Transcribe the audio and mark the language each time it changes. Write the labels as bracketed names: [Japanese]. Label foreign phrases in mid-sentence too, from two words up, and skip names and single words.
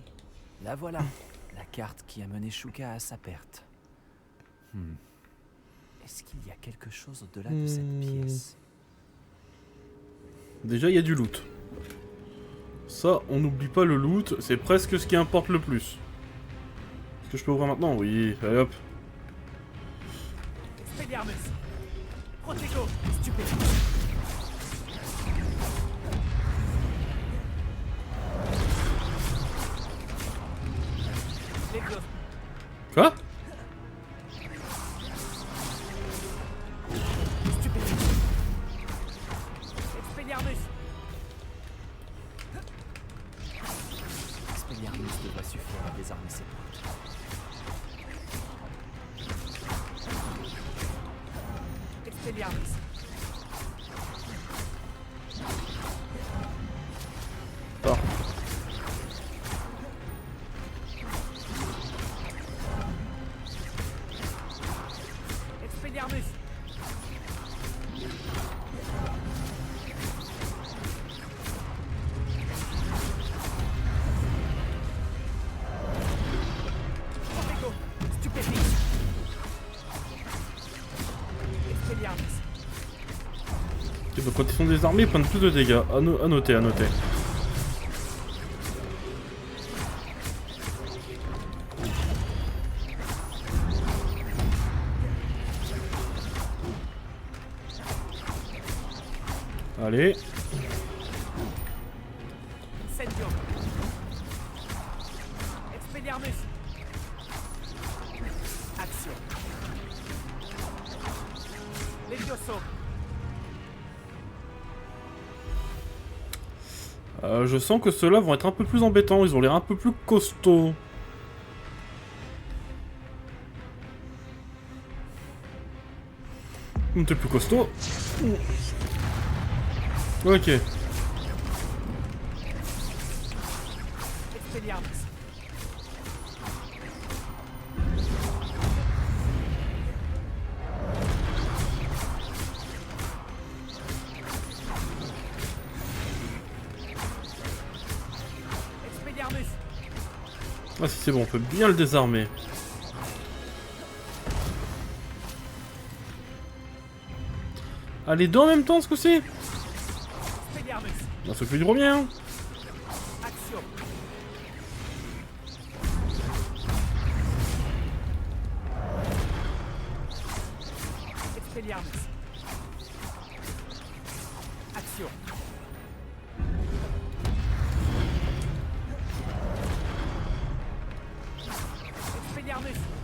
[French] La voilà, la carte qui a mené Shuka à sa perte. Est-ce qu'il y a quelque chose au-delà de cette pièce? Déjà, il y a du loot. Ça, on n'oublie pas le loot, c'est presque ce qui importe le plus. Est-ce que je peux ouvrir maintenant? Oui, allez hop. Expelliarmus. Protego. Stupéfiant. Lévios. Quoi? Stupéfiant. Expelliarmus. Expelliarmus devrait suffire à désarmer ses potes. Expelliarmus. Ah. Expelliarmus. Protego. Stupéfiant. Expelliarmus. Ok, donc quand ils sont désarmés, ils prennent plus de dégâts. À noter, à noter. Allez. Incendio. Expelliarmus. Action. Levioso. Je sens que ceux-là vont être un peu plus embêtants, ils ont l'air un peu plus costauds. T'es plus costaud. Ok. Expelliarmus. Expelliarmus. Ah si c'est bon, on peut bien le désarmer. Ah les deux en même temps ce coup-ci? Expelliarmus. On s'occupe du premier, hein. Action. Expelliarmus. Action. Expelliarmus.